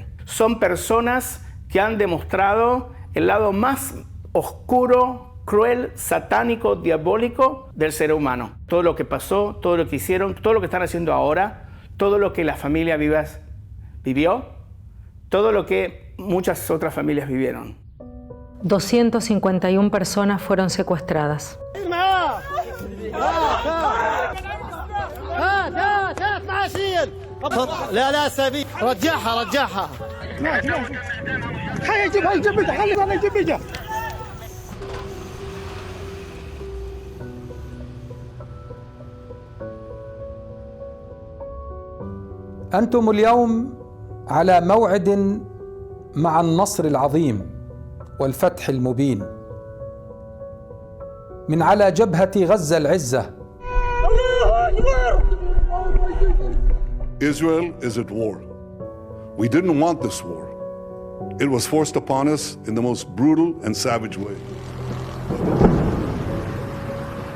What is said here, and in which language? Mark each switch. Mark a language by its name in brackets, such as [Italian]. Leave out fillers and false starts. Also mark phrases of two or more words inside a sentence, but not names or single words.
[Spanish] Son personas que han demostrado el lado más oscuro, cruel, satánico, diabólico del ser humano. Todo lo que pasó, todo lo que hicieron, todo lo que están haciendo ahora, todo lo que la familia Vivas vivió, todo lo que muchas otras familias vivieron. 251 personas fueron secuestradas. [Arabic] لا سبي رجعها هيجيبها أنتم اليوم على موعد مع النصر العظيم والفتح المبين من على جبهة غزة العزة. [English] Israel is at war. We didn't want this war. It was forced upon us in the most brutal and savage way.